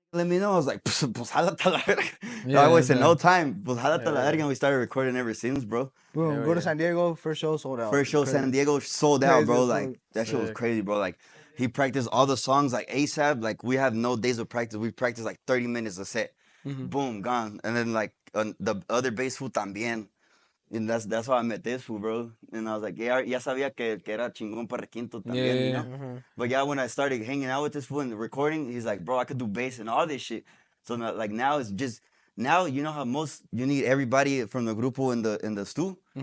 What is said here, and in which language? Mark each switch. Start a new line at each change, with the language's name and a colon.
English: Let me know. I was like, pues jálate a la verga. Yeah, I wasted yeah.
Spanish: no time. Pues jálate a la verga.
English: And we started recording ever since, bro. Boom, go to San Diego, first show sold out. First show, Crazy. San Diego sold out, bro. Crazy as Like, fuck. that shit was Sick. crazy, bro. Like, he practiced all the songs like ASAP. Like, we have no days of practice. We practiced like 30 minutes a set. Boom, gone. And then like the other bass fool también. And that's how I met this fool, bro. And I was like, ya sabía que era chingón para requinto también, you know? But yeah, when I started hanging out with this fool and recording, he's like, bro, I could do bass and all this shit. So now, like now it's just, now you know how you need everybody from the grupo in the stew?